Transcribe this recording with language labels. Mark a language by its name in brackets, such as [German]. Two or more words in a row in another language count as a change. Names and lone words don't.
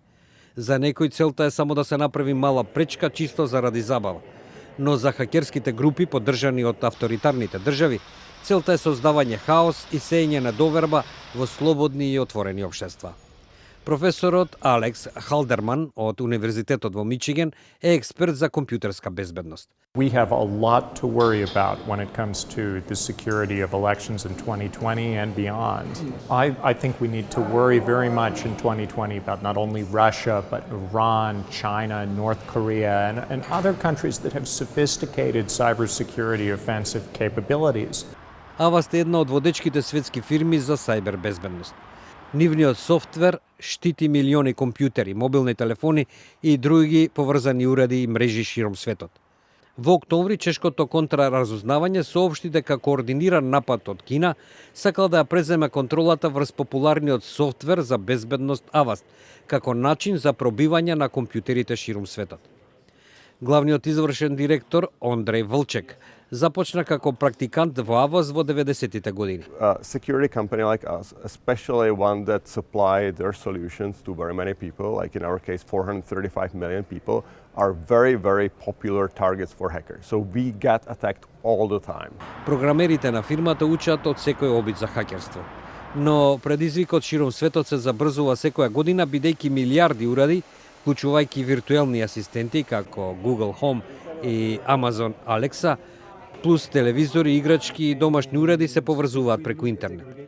[Macedonian] За некој целта е само да се направи мала пречка чисто заради забава, но за хакерските групи поддржани од авторитарните држави, целта е создавање хаос и сеење на доверба во слободни и отворени општества. Професорот Алекс Халдерман од Универзитетот во Мичиген е експерт за компјутерска безбедност. [English] We have a lot to worry about when it comes to the security of elections in 2020 and beyond. I think we need to worry very much in 2020 about not only Russia, but Iran, China, North Korea, and other countries that have sophisticated cybersecurity offensive capabilities. [Macedonian] Avast е една од водечките светски фирми за сајбер безбедност. Нивниот софтвер штити милиони компјутери, мобилни телефони и други поврзани уреди и мрежи широм светот. Во октомври чешкото контраразузнавање соопшти дека координиран напад од Кина сакал да ја преземе контролата врз популарниот софтвер за безбедност Avast, како начин за пробивање на компјутерите широм светот. Главниот извршен директор Ондреј Вълчек започна како практикант во Avast во 90-тите години. [English] A security company like us, especially one that supply their solutions to very many people, like in our case 435 million people, are very, very popular targets for hackers. So we get attacked all the time. [Macedonian] Програмерите на фирмата учат од секој обид за хакерство. Но предизвикот широм светот се забрзува секоја година, бидејќи милиарди уреди, вклучувајќи виртуелни асистенти како Google Home и Amazon Alexa, плюс телевизори, играчки и домашни уреди се поврзуваат преку интернет.